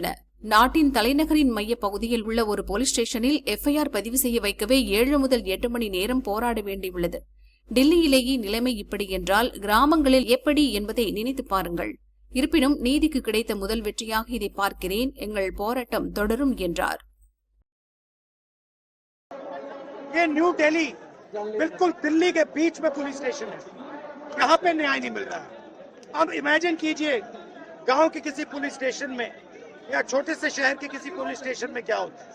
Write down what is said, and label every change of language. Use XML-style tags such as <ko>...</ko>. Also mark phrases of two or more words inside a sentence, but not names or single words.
<ta>நாட்டின் தலைநகரின் மைய பகுதியில் உள்ள ஒரு போலீஸ் ஸ்டேஷனில் எஃப்ஐஆர் பதிவு செய்ய வைக்கவே 7 முதல் 8 மணி நேரம் போராட வேண்டியுள்ளது. டெல்லியிலேயே நிலைமை இப்படி என்றால் கிராமங்களில் எப்படி என்பதை நினைத்து பாருங்கள். இருப்பினும் நீதிக்கு கிடைத்த முதல் வெற்றியாக இதை பார்க்கிறேன். எங்கள் போராட்டம் தொடரும் என்றார்.</ta> <hi>न्यू दिल्ली बिल्कुल दिल्ली के बीच में</hi> <en>police station</en> <hi>है, यहाँ पे न्याय नहीं मिल रहा है. अब इमेजिन कीजिए गांव के किसी</hi> <en>police station</en> <hi>में या छोटे से शहर के किसी</hi> <en>police station</en> <hi>में क्या होता है.</hi>